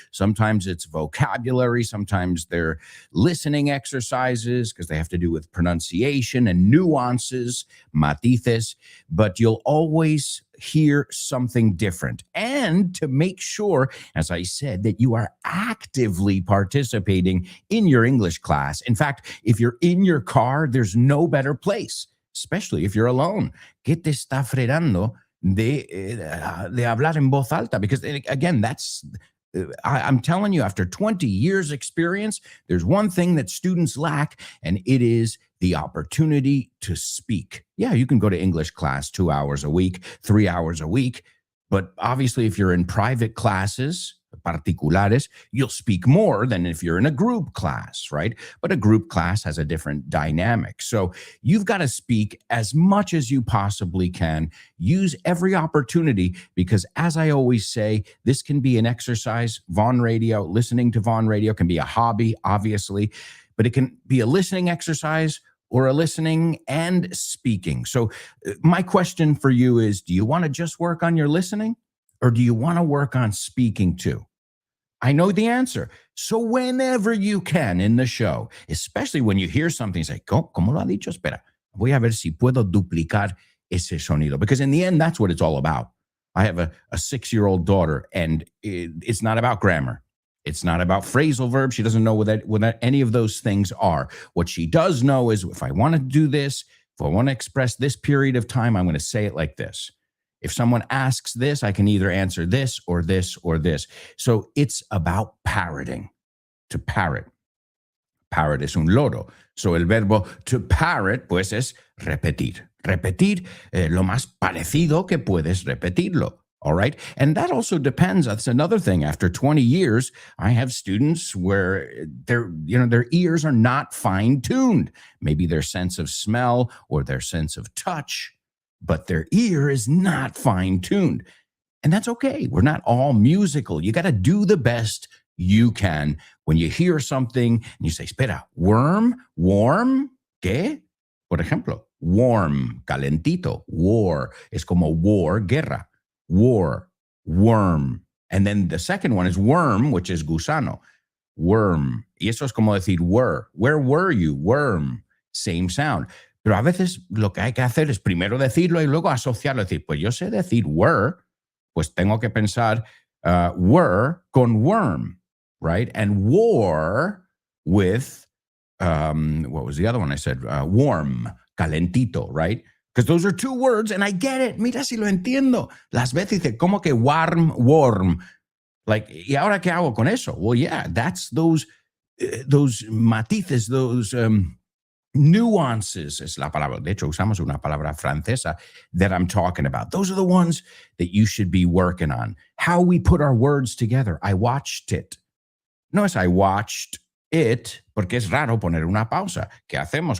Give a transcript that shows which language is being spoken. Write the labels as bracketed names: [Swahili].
[English] Sometimes it's vocabulary. Sometimes they're listening exercises because they have to do with pronunciation and nuances, matices. But you'll always hear something different. And to make sure, as I said, that you are actively participating in your English class. In fact, if you're in your car, there's no better place, especially if you're alone. [Spanish] ¿Qué te está frenando de hablar en voz alta? [English] Because again, I'm telling you, after 20 years experience, there's one thing that students lack, and it is the opportunity to speak. Yeah, you can go to English class 2 hours a week, 3 hours a week. But obviously, if you're in private classes, particulares, you'll speak more than if you're in a group class, right? But a group class has a different dynamic. So you've got to speak as much as you possibly can. Use every opportunity because, as I always say, this can be an exercise. Vaughan Radio, listening to Vaughan Radio can be a hobby, obviously, but it can be a listening exercise or a listening and speaking. So my question for you is, do you want to just work on your listening? Or do you want to work on speaking too? I know the answer. So whenever you can in the show, especially when you hear something, say, [Spanish] ¿Cómo lo ha dicho? Espera, voy a ver si puedo duplicar ese sonido. [English] Because in the end, that's what it's all about. I have a 6-year-old daughter, and it's not about grammar. It's not about phrasal verbs. She doesn't know what any of those things are. What she does know is, if I want to do this, if I want to express this period of time, I'm going to say it like this. If someone asks this, I can either answer this or this or this. So it's about parroting. to parrot. Parrot [Spanish] es un loro. So el verbo [English] to parrot, [Spanish] pues es repetir. Repetir lo más parecido que puedes repetirlo. [English] All right. And that also depends. That's another thing. After 20 years, I have students where their ears are not fine-tuned. Maybe their sense of smell or their sense of touch, but their ear is not fine-tuned. And that's okay. We're not all musical. You got to do the best you can. When you hear something and you say, [Spanish] espera, [English] warm, ¿qué? [Spanish] Por ejemplo, warm, calentito, war, es como war, guerra. [English] War, worm. And then the second one is worm, which is gusano. Worm. [Spanish] Y eso es como decir [English] were. Where were you? Worm. Same sound. [Spanish] Pero a veces lo que hay que hacer es primero decirlo y luego asociarlo. Decir, pues yo sé decir were, pues tengo que pensar were con worm, right? [English] And war with, what was the other one I said? Warm, calentito, right? Because those are two words, and I get it. [Spanish] Mira si lo entiendo. Las veces dice, ¿cómo que warm? [English] Like, [Spanish] ¿y ahora qué hago con eso? [English] Well, yeah, that's those matices, those nuances, [Spanish] es la palabra. De hecho, usamos una palabra francesa [English] that I'm talking about. Those are the ones that you should be working on. How we put our words together. I watched it. [Spanish] No es I watched it, porque es raro poner una pausa. ¿Qué hacemos?